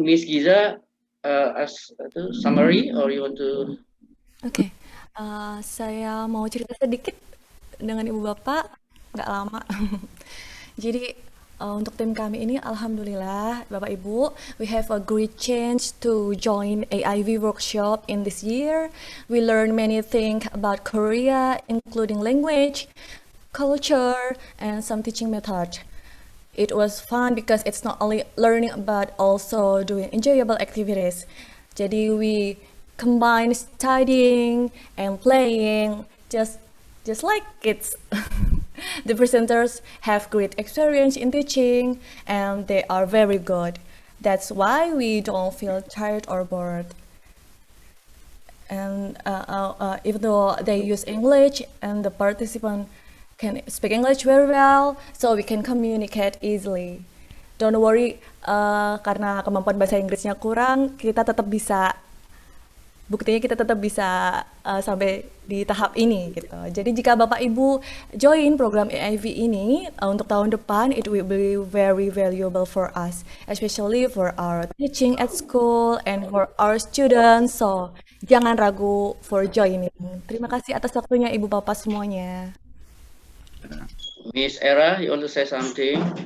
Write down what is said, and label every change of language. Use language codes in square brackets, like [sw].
[en] Miss Giza, as summary or you want to? [id] Oke, saya mau cerita sedikit dengan Ibu Bapak, nggak lama. Jadi untuk tim kami ini, [en] alhamdulillah, Bapak Ibu, we have a great chance to join AIV workshop in this year. We learn many things about Korea, including language, culture, and some teaching method. It was fun because it's not only learning but also doing enjoyable activities. Jadi we combine studying and playing just like kids. The presenters have great experience in teaching and they are very good. That's why we don't feel tired or bored. And even though they use English and the participant can speak English very well, so we can communicate easily. Don't worry, [id] karena kemampuan bahasa Inggrisnya kurang, kita tetap bisa, buktinya kita tetap bisa sampai di tahap ini gitu. Jadi jika Bapak Ibu join program AIV ini untuk tahun depan, [en] it will be very valuable for us, especially for our teaching at school and for our students. So [id] jangan ragu [en] for joining. [id] Terima kasih atas waktunya Ibu Bapak semuanya. [en] Miss Era, you want to say something?